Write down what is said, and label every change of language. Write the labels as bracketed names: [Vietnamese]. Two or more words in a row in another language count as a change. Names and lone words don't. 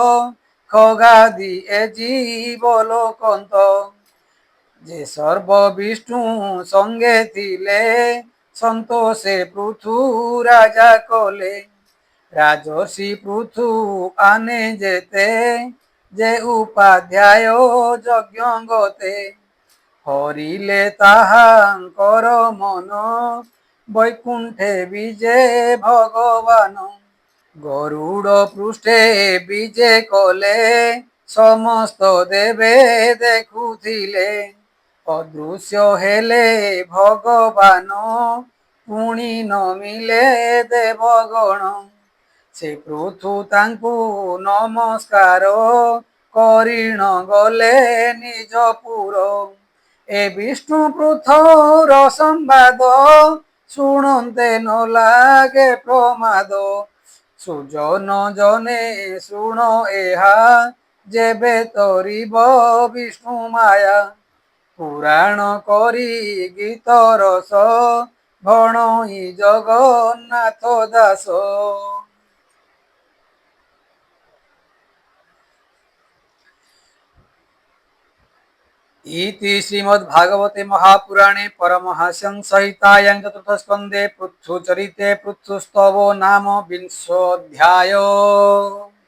[Odia] ଖଗାଦି ଏ ଜୀବ ଲୋକନ୍ତ ଯେ ସର୍ବ ବିଷ୍ଣୁ ସଙ୍ଗେ ଥିଲେ ସନ୍ତୋଷେ ପୃଥୁ ରାଜା କଲେ ରାଜର୍ଷି ପୃଥୁ ଆନେ ଯେତେ ଯେ ଉପାଧ୍ୟାୟ ଯଜ୍ଞ ଗତେ ହରିଲେ ତାହାଙ୍କର ମନ ବୈକୁଣ୍ଠେ ବିଜେ ଭଗବାନ। ଗରୁଡ଼ ପୃଷ୍ଠେ ବିଜେ କଲେ ସମସ୍ତ ଦେବେ দেখুଥିଲେ। ଅଦୃଶ୍ୟ ହେଲେ ଭଗବାନ ପୁଣି ନମିଲେ ଦେବଗଣ। ସେ ପୃଥୁ ତାଙ୍କୁ ନମସ୍କାର କରିଣ ଗଲେ ନିଜ ପୁର। ଏ ବିଷ୍ଣୁ ପୃଥୁର ସମ୍ବାଦ ଶୁଣନ୍ତେ ନ ଲାଗେ ପ୍ରମାଦ। ସୁଜନ ଜନେ ଶୁଣ ଏହା ଯେବେ ତରିବ ବିଷ୍ଣୁ ମାୟା। ପୁରାଣ କରି ଗୀତ ରସ ଭଣଇ ଜଗନ୍ନାଥ ଦାସ। [Sanskrit] इति श्रीमद्भागवते महापुराणे परमहंस्यां संहितायां चतुर्थस्कन्धे पृथुचरिते पृथुस्तवो नाम 20 अध्यायो।